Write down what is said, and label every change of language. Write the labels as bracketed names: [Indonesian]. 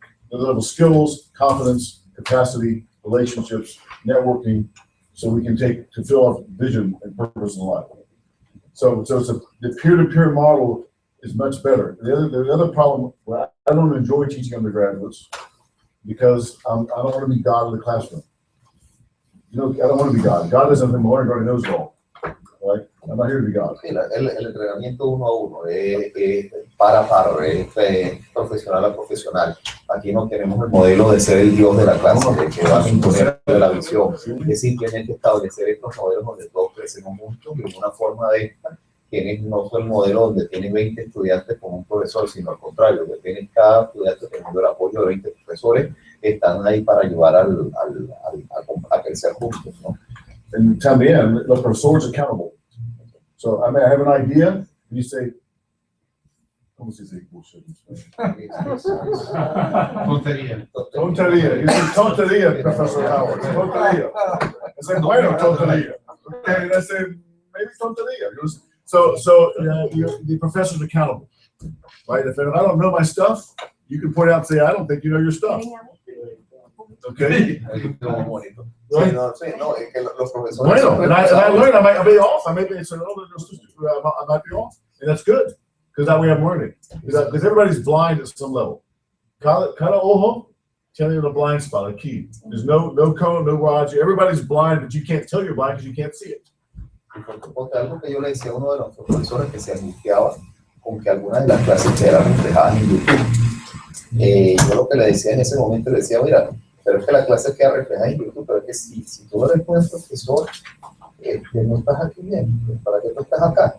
[English] Another level of skills, confidence, capacity, relationships, networking, so we can fill our vision and purpose in life. So the peer-to-peer model is much better. The other problem, well, I don't enjoy teaching undergraduates because I don't want to be God in the classroom. You know, I don't want to be God. God doesn't think my learner already knows it all. right? I'm not here to be God. [Spanish] Sí, el entrenamiento uno a uno es para, es profesional a profesional. Aquí no tenemos el modelo de ser el dios de la clase, de que va a imponer la visión. Es simplemente establecer estos modelos donde todos crecemos juntos y una forma de tienes no solo el modelo donde tienes 20 estudiantes con un profesor, sino al contrario, que tienes cada estudiante teniendo el apoyo de 20 profesores, están ahí para ayudar a crecer juntos, ¿no? And también, los profesores accountable. [English] So, I mean, I have an idea, and you say, [Spanish] ¿cómo se dice [English] bullshit? [Spanish] Tontería. [English] Tontería. You say tontería, Professor Howard. Tontería. I say, [Spanish] bueno, [English] tontería. Okay, and I say, maybe tontería. So the professor's accountable, right? If I don't know my stuff, you can point out and say, I don't think you know your stuff. Okay? [Spanish] Sí, no, es que los profesores. Bueno, [English] and I learned, I might be off. I may be saying, oh, I might be off. And that's good, because that way I'm learning. Because everybody's blind at some level. Cada ojo, tell you the blind spot, a key. There's no cone, no Roger. Everybody's blind, but you can't tell you're blind because you can't see it. [Spanish] Porque algo que yo le decía a uno de los profesores que se angustiaba con que algunas de las clases eran reflejadas en YouTube. Yo lo que le decía en ese momento, le decía, mira, pero es que la clase queda reflejada en YouTube, pero es que si tú eres buen profesor, no estás aquí bien, ¿para qué tú estás acá?